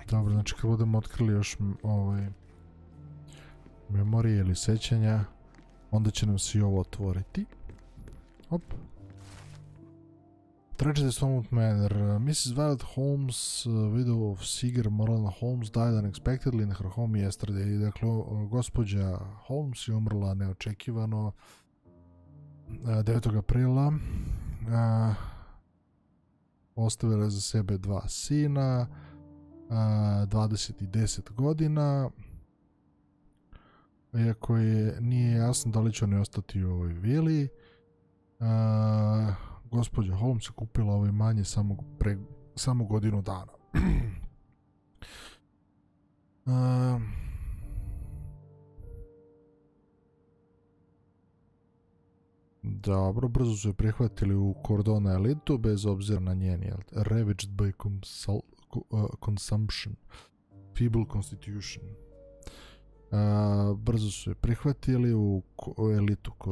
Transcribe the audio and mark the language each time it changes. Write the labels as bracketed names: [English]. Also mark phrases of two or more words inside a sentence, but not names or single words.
[Serbian] Dobro, znači kad budemo otkrili još memorije ili sećanja, onda će nam se i ovo otvoriti. Hop. [English] Tragedy Stonewood Manor. Mrs. Violet Holmes, widow of Seeger Morland Holmes, died unexpectedly in her home yesterday. [Serbian] Dakle, gospođa Holmes je umrla neočekivano 9. aprila. Ostavila je za sebe 2 sina, 20 i 10 godina. Iako nije jasno da li će oni ostati u ovoj vili. Gospođa Holmes je kupila ovo imanje samo godinu dana. Dobro, brzo su je prihvatili u Cordona elitu, bez obzira na njen [English] ravaged by consumption, feeble constitution. [Serbian] Brzo su je prihvatili u elitu